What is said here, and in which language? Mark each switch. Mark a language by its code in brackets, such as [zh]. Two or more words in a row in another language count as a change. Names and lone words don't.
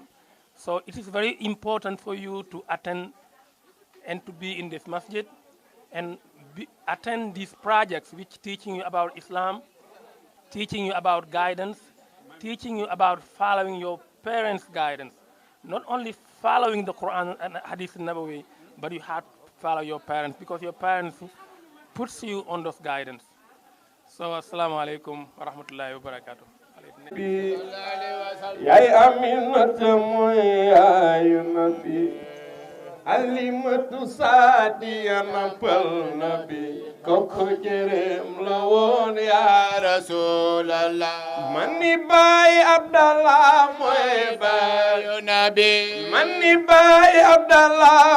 [en] So it is very important for you to attend and to be in this masjid and attend these projects which teaching you about Islam, teaching you about guidance, teaching you about following your parents' guidance. Not only following the Quran and [ar] حديث نبوي, [en] but you have to follow your parents because your parents puts you on those guidance. So, [ar] السلام عليكم ورحمة الله وبركاته. [wo] Yay Aminata moy ayu nabi Alimatu Saadiya nampal nabi Koko jerem la won [ar] يا رسول الله [wo] Mani Baay Abdallah moy baayu nabi Mani Baay Abdallah